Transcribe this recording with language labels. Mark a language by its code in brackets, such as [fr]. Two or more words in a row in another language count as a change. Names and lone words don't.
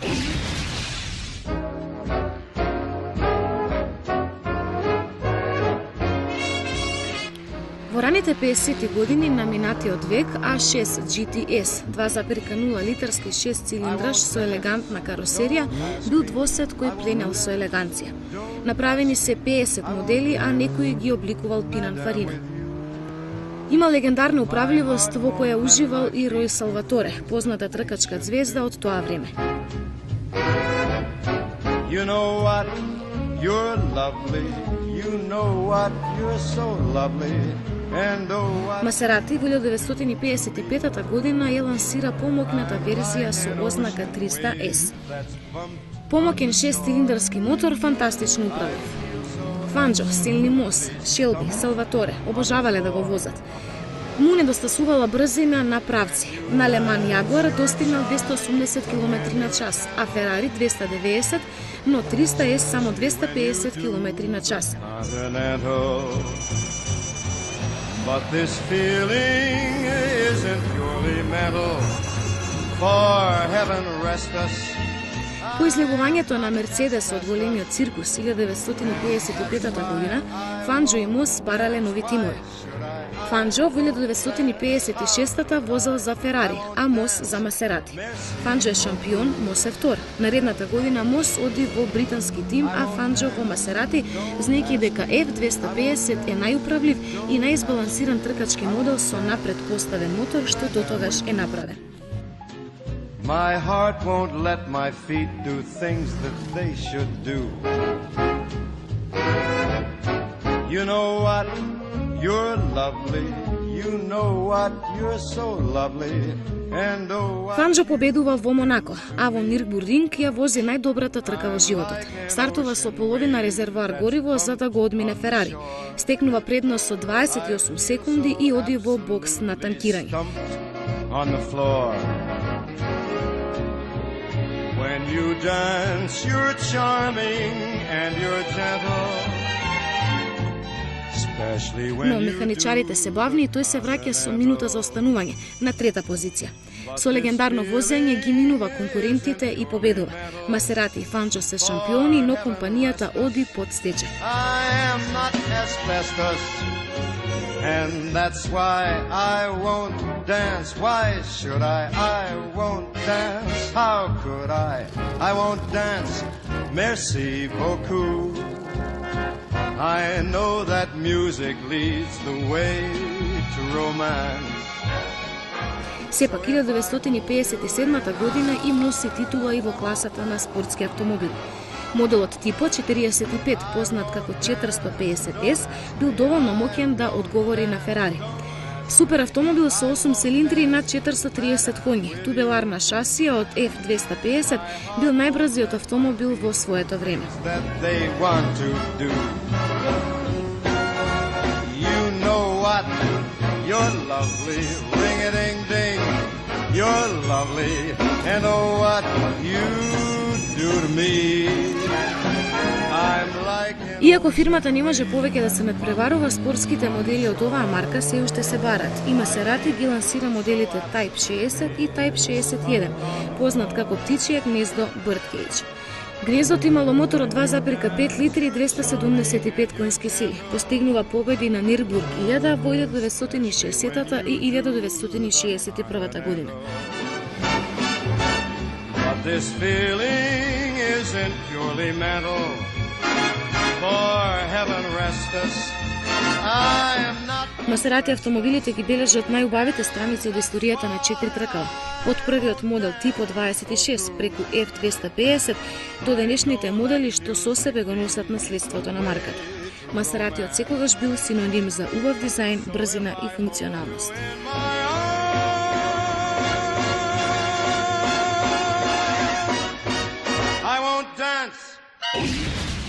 [mk] Во раните 50-ти години на минатиот век A6 GTS 2,0 литарски 6-цилиндраш со елегантна каросерија бил двосет кој пленел со елеганција. Направени се 50 модели, а некој ги обликувал Пинанфарина. Има легендарна управливост во која уживал и Рој Салваторе, позната тркачка звезда од тоа време. [en] You know what? You're lovely. You know what? You're so lovely. [mk] Масерати во 1955 година ја лансира помоќната верзија со ознака 300S. Помоќен 6-цилиндарски мотор, фантастично управлив. Фанџо, Стенли Мос, Шелби, Салваторе обожавале да го возат. Му недостасувала брзина на правци. На Леман Јагуар достигнал 280 км на час, а Ферари 290, но 300S само 250 км на час. [en] But this feeling isn't purely mental, for heaven rest us. [mk] По излегувањето на Мерцедес од големиот циркус 1955 година, Фанџо и Мос барале нови тимови. Фанџо во 1956 возел за Ферари, а Мос за Масерати. Фанџо е шампион, Мос е втор. Наредната година Мос оди во британски тим, а Фанџо во Масерати, знаејќи дека F250 е најуправлив и најизбалансиран тркачки модел со напред поставен мотор што дотогаш е направен. [en] My heart won't let my feet do things that they should do. You know what? You're lovely. You know what? You're so lovely. And oh, [mk] Фанџо победува во Монако, а во Нирбургринг ја вози најдобрата трка во животот. Стартува со половина резервоар гориво за да го одмине Ферари. Стекнува предност со 28 секунди и оди во бокс на танкирање. [en] When you dance, you're charming and you're gentle. [mk] Но механичарите се бавни и тој се враќа со минута за останување, на трета позиција. Со легендарно возење ги минува конкурентите и победува. Масерати и Фанџо се шампиони, но компанијата оди под стечај. [en] And that's why I won't dance. Why should I? I won't dance. How could I? I won't dance. [fr] Merci beaucoup. [en] I know that music leads the way to romance. [mk] Сепак 1957 година им носи титула и во класата на спортски автомобил. Моделот типо 45, познат како 450S, бил доволно моќен да одговори на Ферари. Супер автомобил со 8 цилиндри над 430 коњи, тубеларна шасија од F250, бил најбрзиот автомобил во своето време. [en] You're lovely, ring-a-ding-ding. You're lovely, and oh what you do to me. I'm like [mk] Иако фирмата не може повеќе да се надпреварува, спортските модели од оваа марка се уште се барат. И Масерати ги лансира моделите Type 60 и Type 61, познат како птичје гнездо Birdcage. Гнездото имало мотор од 2,5 литри и 275 конски сили. Постигнува победи на Нирбург 1000 во 1960 и 1961 година. [en] But this feeling isn't purely mental, for heaven rest us. I am not. [mk] Масерати автомобилите ги бележат најубавите страници од историјата на 4 тркала. Од првиот модел Типо 26 преку F250 до денешните модели што со себе го носат наследството на марката. Масерати од секогаш бил синоним за убав дизајн, брзина и функционалност. [en] I won't dance.